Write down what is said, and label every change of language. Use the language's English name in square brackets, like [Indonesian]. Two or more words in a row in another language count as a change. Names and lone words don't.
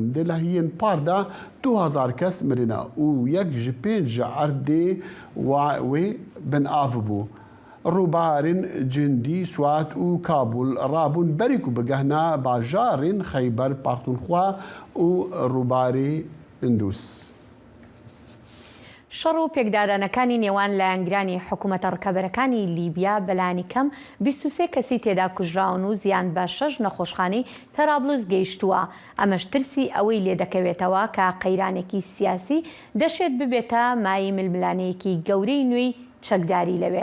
[Kurdish] Di lehiyên par de 2000 kes mirine û yek ji pênc ji erdê wê bin av bû. Rûbarên Cindî, Swat û Kabûl rabûn berî ku bigehna bajarên Xeyber Paxtûnxwa û rûbarê Indus. [Central Kurdish] شەڕ و پێکدادانەکانی نێوان لایەنگرانی حکوومەتە ڕکەبەرەکانی لیبیا بەلانی کەم 23 کەسی تێدا کوژراون و زیان بە 6 نەخۆشخانەی تەرابلوس گەیشتووە. ئەمەش ترسی ئەوەی لێ دەکەوێتەوە کە قەیرانێکی سیاسی دەشێت ببێتە مای ململانەیەکی گەورەی نوێی چەکداری لەوێ.